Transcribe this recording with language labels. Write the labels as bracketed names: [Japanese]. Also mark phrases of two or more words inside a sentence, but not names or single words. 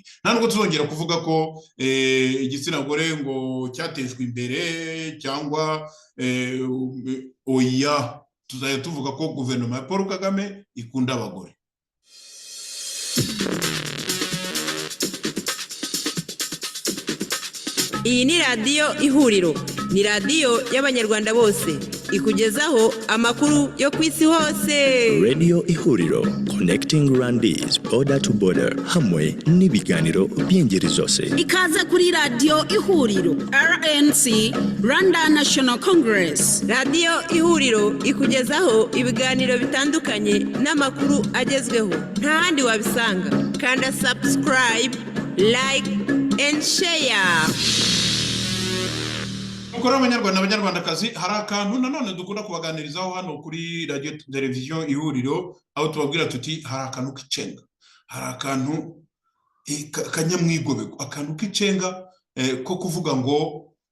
[Kinyarwanda] Nta nubwo tuzongera kuvuga ko igitsina gore ngo cyatejwe imbere cyangwa oya, tuzajya tuvuga ko guverinoma ya Paul Kagame ikunda abagore. Iyi ni radiyo Ihuriro, ni radiyo y'abanyarwanda bose, ikugezaho amakuru yo ku isi hose. Radio Ihuriro, [English] connecting Rwandese border to border, [Kinyarwanda] hamwe n'ibiganiro by'ingeri zose. Ikaze kuri radiyo Ihuriro RNC, Rwanda National Congress. Radiyo Ihuriro ikugezaho ibiganiro bitandukanye n'amakuru agezweho, nta handi wabisanga. Kanda subscribe, [English] like and share. [Kinyarwanda] Mukora abanyarwandakazi, hari akantu nanone dukunda kubaganirizaho hano kuri radio television Ihuriro, aho tubabwira tuti hari akantu k'icenga, hari akantu kanyamwigobeko, akantu k'icenga ko kuvuga ngo